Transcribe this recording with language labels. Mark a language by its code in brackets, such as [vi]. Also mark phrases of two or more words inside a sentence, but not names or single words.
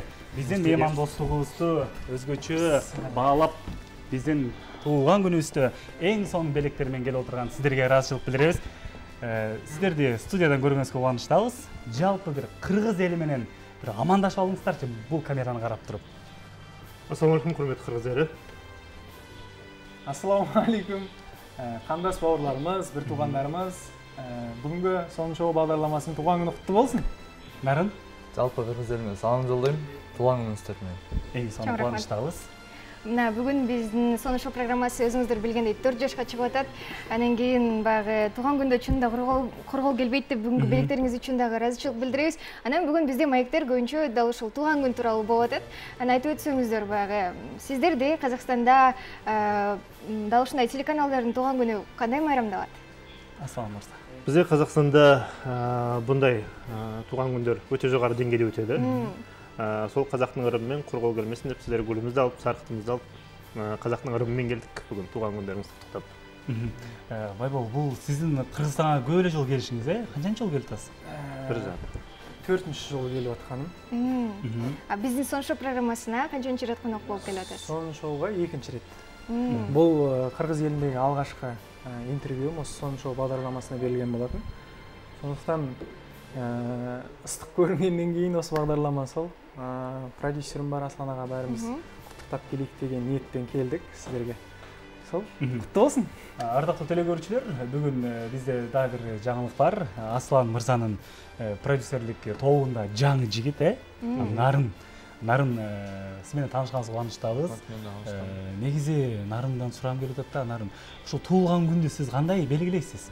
[ky] Биздин мейман достугубузду өзгөчө баалап, биздин туулган күнүбүздө эң сонун белектер менен келип отурган сиздерге ыраазычылык билдиребиз. Сиздерди студиядан көргөнгүбүзгө кубанычтабыз. Жалпы бир кыргыз эли менен бир амандашып алыңыздарчы бул камераны карап туруп. [ar] السلام عليكم, [kk] құрметті қырғыз елі. [ar] السلام عليكم, [kk] қандас бауырларымыз, бір туғандарымыз. Бүгінгі Соның шоу бағдарламасының туған күні құтты болсын. Нарын? Жалпы қырғыз еліне салам жолдаймын. Туған күніңіздер менен. [ky] Эң сонун кубанычтабыз. Мына бүгүн биздин Соның шоу программасы өзүңүздөр билгендей 4 жашка чыгып атат. Анан кийин баягы тууган күндө чын да коргол келбейт деп бүгүнкү белектериңиз үчүн дагы ыраазычылык билдиребиз. Анан бүгүн бизде маектер көбүнчө дал ушул тууган күн тууралуу болуп атат. Анан айтып өтсөңүздөр баягы сиздерде Казакстанда дал ушундай телеканалдардын тууган күнү кандай майрамдалат? Аслан мырза. [kk] Бізде Қазақстанда бұндай туған күндер өте жоғары деңгейде өтеді. Сол қазақтың ырымымен құрғау келмесін деп сіздер гүлімізді алып, сарқытымызды алып, қазақтың ырымымен келдік бүгін туған күндеріңізді құттықтап. [ky] Байбол, [kk] бұл сіздің Қырғызстанға [ky] көп эле жол келишиңиз, канчанчы жол келип атасыз? [kk] Бір жыл. 4-ші жолы келіп атқаным. [ky] Биздин Соның шоу программасына канчанчы ирет конок болуп келип атасыз? [kk] Соның шоуға 2-ші рет. Бұл Қырғыз еліндегі алғашқы интервьюм осы Соның шоу бағдарламасына берілген болатын. Сондықтан ыстық көрінгеннен кейін осы бағдарлама сол. Продюсерім бар Аслан аға бәріміз құттықтап келейік деген ниетпен келдік сіздерге. Сол, құтты болсын. [ky] Ардактуу телекөрүүчүлөр, бүгүн бизде дагы бир жаңылык бар. Аслан мырзанын продюсерлик тобунда жаңы жигит, Нарын. Нарын, сиз менен таанышканыңызга кубанычтабыз. Негизи Нарындан сурагым келип атат да, Нарын, ушул туулган күндү сиз кандай белгилейсиз?